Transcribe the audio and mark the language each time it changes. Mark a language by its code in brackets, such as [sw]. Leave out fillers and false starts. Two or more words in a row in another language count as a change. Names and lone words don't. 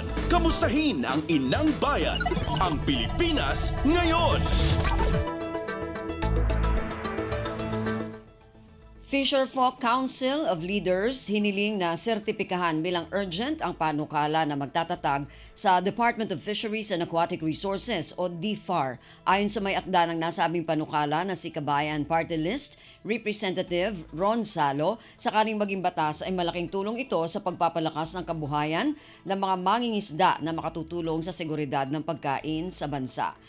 [tl] Kamustahin ang inang bayan, ang Pilipinas ngayon. Fisher Folk Council of Leaders hiniling na sertipikahan bilang urgent ang panukala na magtatatag sa Department of Fisheries and Aquatic Resources o DFAR. Ayon sa may akda ng nasabing panukala na si Kabayan Party List Representative Ron Salo, sakaling maging batas ay malaking tulong ito sa pagpapalakas ng kabuhayan ng mga mangingisda na makatutulong sa seguridad ng pagkain sa bansa.